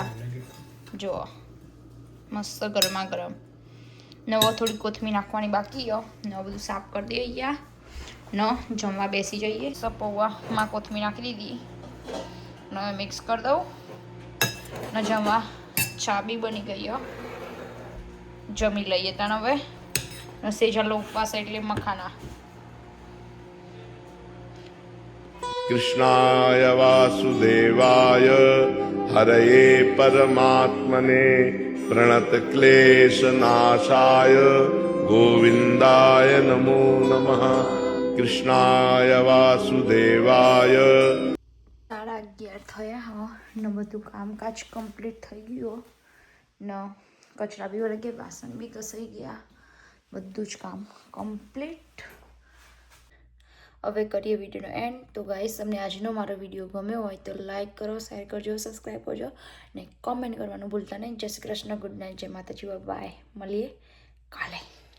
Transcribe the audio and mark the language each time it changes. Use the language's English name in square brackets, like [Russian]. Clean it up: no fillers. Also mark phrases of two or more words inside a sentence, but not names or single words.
[Gujarati] જો મસ્ત ગરમા ગરમ નવો થોડી કોથમીર નાખવાની બાકી ન બધું સાફ કરી દઈએ અહીંયા ન જમવા બેસી જઈએ સબ પૌવામાં કોથમીર નાખી દીધી ન મિક્સ કરી દઉં ન જમવા ચા બી બની ગઈ જમી લઈએ તને હવે ન સેજાલો ઉપવાસ એટલે મખાના [Sanskrit] कृष्णाय वासुदेवाय हरये परमात्मने प्रणतक्लेशनाशाय गोविन्दाय नमो नमः कृष्णाय वासुदेवाय [Gujarati] 11:30 થયા હા ને બધું કામકાજ કમ્પ્લીટ થઈ ગયું ને કચરા બી વળગે વાસણ બી ઘસાઈ ગયા બધું જ કામ કમ્પ્લીટ હવે કરીએ વિડીયોનો એન્ડ તો ગાઈસ તમને આજનો મારો વિડીયો ગમ્યો હોય તો લાઈક કરો શેર કરજો સબસ્ક્રાઈબ કરજો ને કોમેન્ટ કરવાનું ભૂલતા નહીં જય શ્રી કૃષ્ણ [English] good night [Gujarati] જય માતાજી બાય મળીએ કાલે